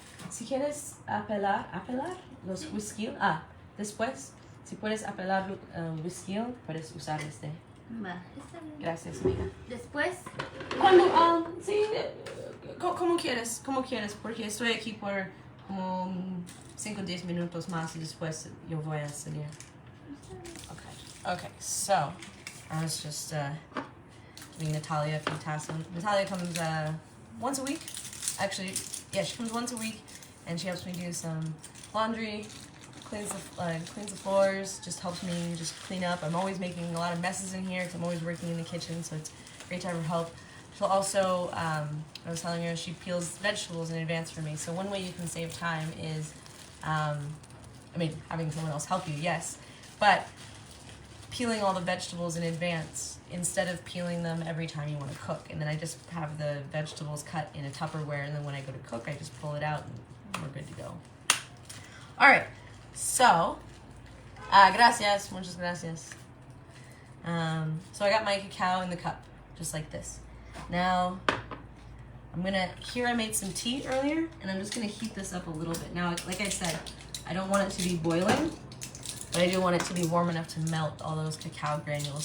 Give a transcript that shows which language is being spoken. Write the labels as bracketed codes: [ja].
[es] Si quieres apelar los whisky, después, si puedes apelar whisky, puedes usar este. Va, está bien. Gracias, amiga. Después. Cuando, sí, como quieres, porque estoy aquí por como 5 o 10 minutos más y después yo voy a salir. [en] Okay, so I was just giving Natalia a few tasks. Natalia comes once a week. Actually, yeah, she comes once a week, and she helps me do some laundry, cleans the floors, just helps me just clean up. I'm always making a lot of messes in here because I'm always working in the kitchen, so it's a great time for help. She'll also, I was telling her, she peels vegetables in advance for me. So one way you can save time is, having someone else help you, yes, but peeling all the vegetables in advance instead of peeling them every time you want to cook. And then I just have the vegetables cut in a Tupperware, and then when I go to cook, I just pull it out and we're good to go. All right, so, [es] gracias, muchas gracias. [en] So I got my cacao in the cup, just like this. Now, here I made some tea earlier, and I'm just gonna heat this up a little bit. Now, like I said, I don't want it to be boiling, but I do want it to be warm enough to melt all those cacao granules.